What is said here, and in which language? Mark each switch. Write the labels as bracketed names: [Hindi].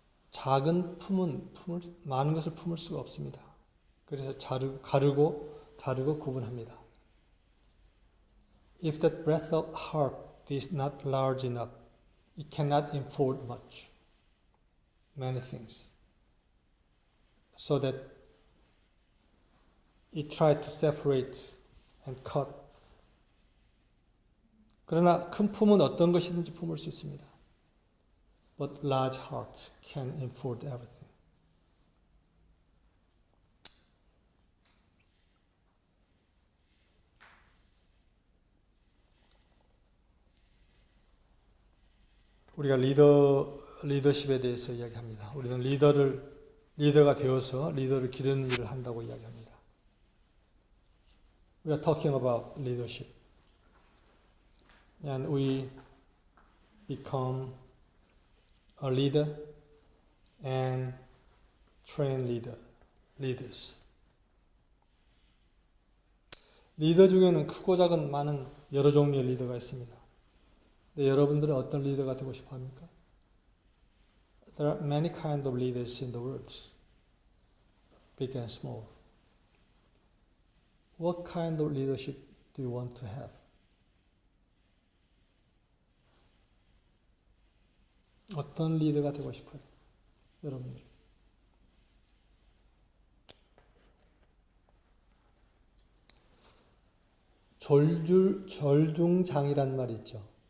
[Korean] 작은 품은 많은 것을 품을 수가 없습니다. 그래서 가르고 구분합니다. [English] If that breadth of heart is not large enough, it cannot enfold many things. So that it tried to separate and cut. [Korean] 그러나 큰 품은 어떤 것이든지 품을 수 있습니다. [English] But large heart can enfold everything. [Korean] 우리가 리더십에 대해서 이야기합니다. 우리는 리더가 되어서 리더를 기르는 일을 한다고 이야기합니다. [English] We are talking about leadership. And we become a leader and train leader. leaders. [Korean] 리더 중에는 크고 작은 많은 여러 종류의 리더가 있습니다. 근데 여러분들은 어떤 리더가 되고 싶어 합니까? [English] There are many kinds of leaders in the world, big and small. What kind of leadership do you want to have? [Korean] 어떤 리더가 되고 싶어요? 여러분들. 절중장이란 말이 있죠.